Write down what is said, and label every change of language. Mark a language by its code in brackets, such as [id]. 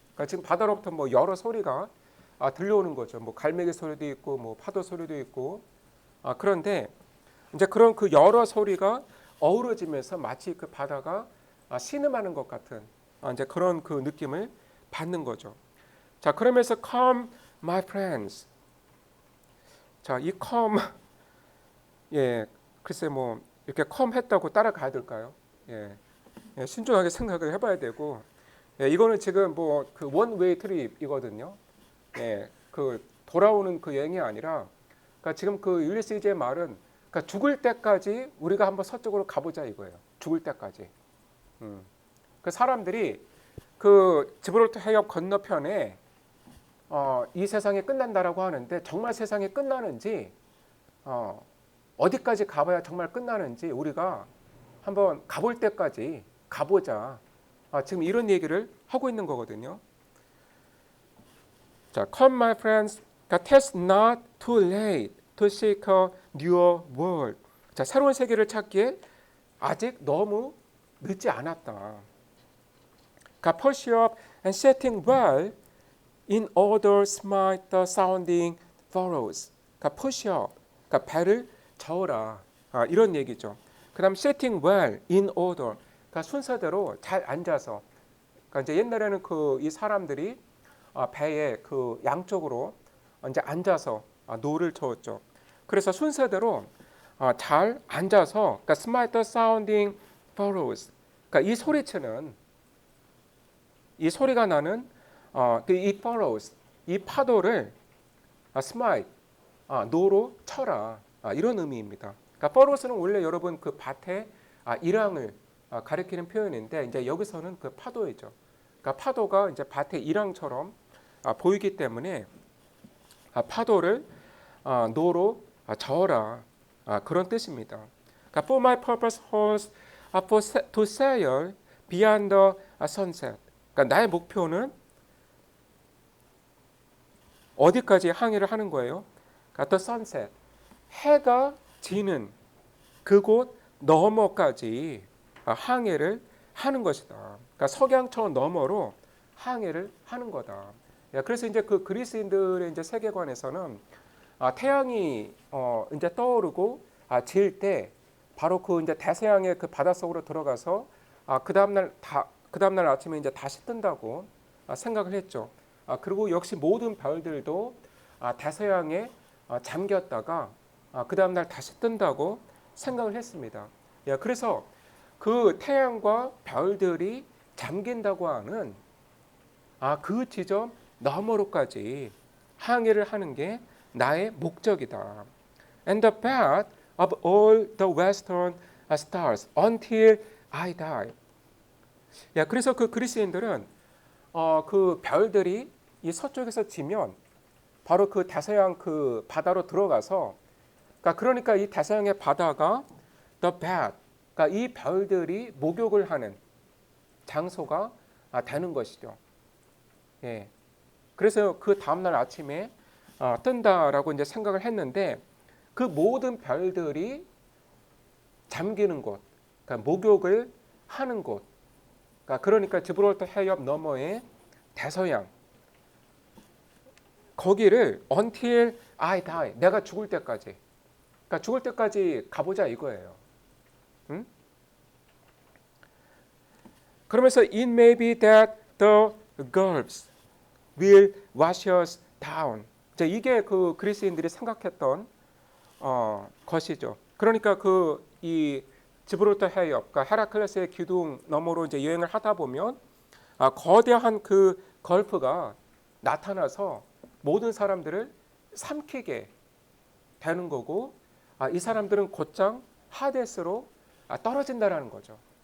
[ko] 그러니까 지금 바다로부터 뭐 여러 소리가 들려오는 거죠. 뭐 갈매기 소리도 있고 뭐 파도 소리도 있고 그런데 이제 그런 그 여러 소리가 어우러지면서 마치 그 바다가 신음하는 것 같은 이제 그런 그 느낌을 받는 거죠. 자, 그러면서 [en] come my friends. [ko] 자, 이 come 글쎄 뭐 이렇게 come 했다고 따라가야 될까요? 신중하게 생각을 해봐야 되고 이거는 지금 뭐 그 원웨이 트립이거든요. 그 돌아오는 그 여행이 아니라 그러니까 지금 그 율리시즈의 말은 그러니까 죽을 때까지 우리가 한번 서쪽으로 가보자 이거예요. 죽을 때까지. 그 사람들이 그 지브롤터 해협 건너편에 이 세상이 끝난다라고 하는데 정말 세상이 끝나는지 어디까지 가봐야 정말 끝나는지 우리가 한번 가볼 때까지 가보자. 지금 이런 얘기를 하고 있는 거거든요. [en] 자, come my friends, it's not too late to seek a newer world. [ko] 자, 새로운 세계를 찾기에 아직 너무 늦지 않았다. [en] push up and setting well in order smite the sounding furrows. push up, [ko] 배를 저어라. 이런 얘기죠. 그다음 [en] setting well in order. [ko] 순서대로 잘 앉아서. 이제 옛날에는 그 이 사람들이 배에 그 양쪽으로 이제 앉아서 노를 저었죠. 그래서 순서대로 잘 앉아서 [en] smite the sounding furrows. [ko] 이 소리치는 이 소리가 나는 이 furrows, 이 파도를 smite, 노로 쳐라. 이런 의미입니다. furrows는 원래 여러분 그 밭에 일항을 가리키는 표현인데 이제 여기서는 그 파도이죠. 그러니까 파도가 이제 밭의 일항처럼 보이기 때문에 파도를 노로 저어라 그런 뜻입니다. 그러니까 [en] for my purpose holds to sail beyond the sunset. [ko] 그러니까 나의 목표는 어디까지 항해를 하는 거예요? 그러니까 [en] the sunset. [ko] 해가 지는 그곳 너머까지 항해를 하는 것이다. 그러니까 석양천 너머로 항해를 하는 거다. 그래서 이제 그 그리스인들의 이제 세계관에서는 태양이 이제 떠오르고 질 때 바로 그 이제 대서양의 그 바닷속으로 들어가서 그 다음날 아침에 이제 다시 뜬다고 생각을 했죠. 그리고 역시 모든 별들도 대서양에 잠겼다가 그 다음날 다시 뜬다고 생각을 했습니다. 그래서 그 태양과 별들이 잠긴다고 하는 그 지점 너머로까지 항해를 하는 게 나의 목적이다. [en] And the path of all the western stars until I die. [ko] 그래서 그 그리스인들은 그 별들이 이 서쪽에서 지면 바로 그 대서양 그 바다로 들어가서 그러니까 이 대서양의 바다가 [en] the path, [ko] 그러니까 이 별들이 목욕을 하는 장소가 되는 것이죠. 그래서 그 다음날 아침에 뜬다라고 이제 생각을 했는데 그 모든 별들이 잠기는 곳, 그러니까 목욕을 하는 곳, 그러니까 지브롤터 해협 너머의 대서양, 거기를 [en] until I die, [ko] 내가 죽을 때까지, 그러니까 죽을 때까지 가보자 이거예요. 응? 그러면서 [en] it may be that the gulfs will wash us down. [ko] 이게 그 그리스인들이 생각했던 것이죠. 그러니까 그 이 지브롤터 해협, 그러니까 헤라클레스의 기둥 너머로 이제 여행을 하다 보면 거대한 그 걸프가 나타나서 모든 사람들을 삼키게 되는 거고, 이 사람들은 곧장 하데스로 떨어진다라는 거죠.